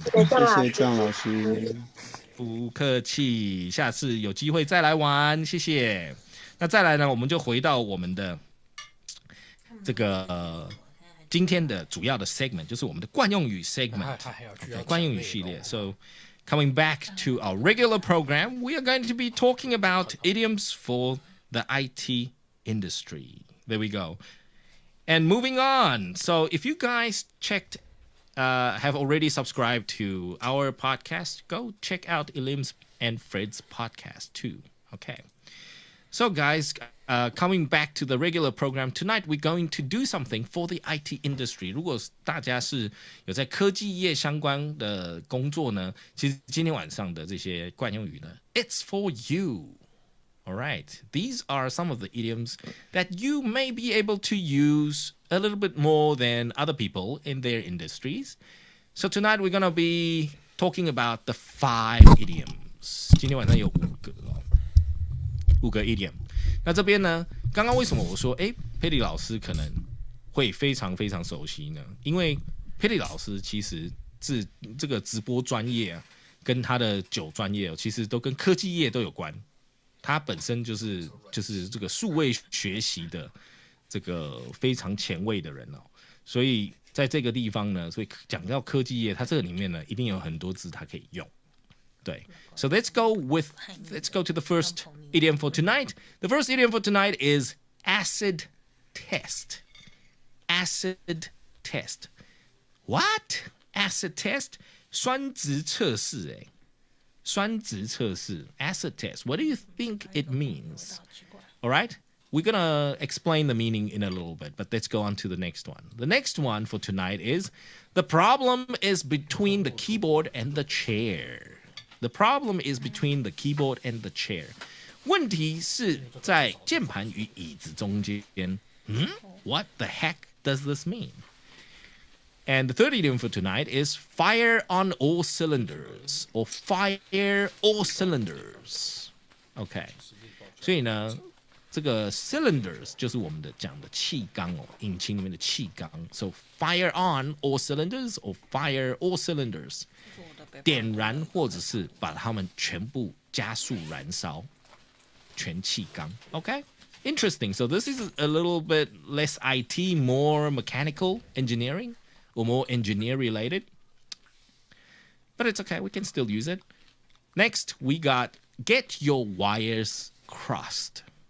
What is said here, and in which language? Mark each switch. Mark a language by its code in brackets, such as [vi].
[zh] 谢谢张老师，不客气，下次有机会再来玩，谢谢。那再来呢，我们就回到我们的这个今天的主要的 segment， 就是我们的惯用语 segment， 惯用语系列。 [en] So coming back to our regular program, we are going to be talking about idioms for the IT industry. There we go. And moving on. So if you guys have already subscribed to our podcast, go check out Elim's and Fred's podcast too. Okay. So guys, coming back to the regular program, tonight we're going to do something for the IT industry. [zh] 如果大家是有在科技业相关的工作呢，其实今天晚上的这些惯用语呢 [en] it's for you. All right. These are some of the idioms that you may be able to use a little bit more than other people in their industries. So tonight we're going to be talking about the 5 idioms. [zh] 今天晚上有5个 idiom。那这边呢，刚刚为什么我说佩里老师可能会非常非常熟悉呢？因为佩里老师其实是这个直播专业啊，跟他的酒专业其实都跟科技业都有关。他本身就是这个数位学习的这个非常前卫的人哦，所以在这个地方呢，所以讲到科技业，它这个里面呢，一定有很多字它可以用。 [en] 对 ，So let's go to the first idiom for tonight. The first idiom for tonight is acid test. Acid test. What? Acid test? [zh] 酸质测试酸质测试 acid test. [en] What do you think it means? All right? We're going to explain the meaning in a little bit, but let's go on to the next one. The next one for tonight is the problem is between the keyboard and the chair. The problem is between the keyboard and the chair. [zh] 问题是在键盘与椅子中间。 [en] What the heck does this mean? And the third idiom for tonight is fire on all cylinders or fire all cylinders. OK. [zh] 所以呢，这个 cylinders 就是我们的讲的气缸引擎里面的气缸。 [en] So fire on all cylinders or fire all cylinders. [zh] 点燃或者是把它们全部加速燃烧，全气缸。 [en] Okay? Interesting. So this is a little bit less IT, more mechanical engineering or more engineer related. But it's okay. We can still use it. Next, we got get your wires crossed.